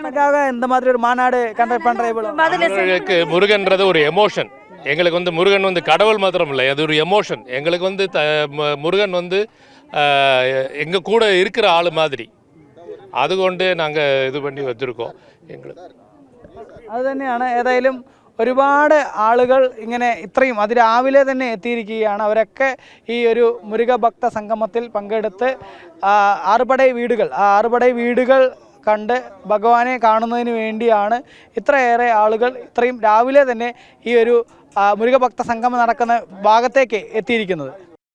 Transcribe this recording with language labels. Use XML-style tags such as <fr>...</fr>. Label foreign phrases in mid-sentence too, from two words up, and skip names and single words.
<ta>படைக்காக இந்த மாதிரி ஒரு மாநாடு கண்டக்ட் பண்ணுறது முருகன்றது ஒரு எமோஷன். எங்களுக்கு வந்து முருகன் வந்து கடவுள் மாத்திரம் இல்லை, அது ஒரு எமோஷன். எங்களுக்கு வந்து முருகன் வந்து எங்கள் கூட இருக்கிற ஆள் மாதிரி. அதுகொண்டு நாங்கள் இது பண்ணி வச்சுருக்கோம். எங்களுக்கு</ta> <ml>അത് തന്നെയാണ്. ഏതായാലും ഒരുപാട് ആളുകൾ ഇങ്ങനെ ഇത്രയും അതിരാവിലെ തന്നെ എത്തിയിരിക്കുകയാണ്. അവരൊക്കെ ഈ ഒരു മുരുക ഭക്ത സംഗമത്തിൽ പങ്കെടുത്ത് ആറുപടൈ വീടുകൾ കണ്ട് ഭഗവാനെ കാണുന്നതിന് വേണ്ടിയാണ് ഇത്രയേറെ ആളുകൾ ഇത്രയും രാവിലെ തന്നെ ഈ ഒരു മുരുക ഭക്ത സംഗമം നടക്കുന്ന ഭാഗത്തേക്ക് എത്തിയിരിക്കുന്നത്.</ml>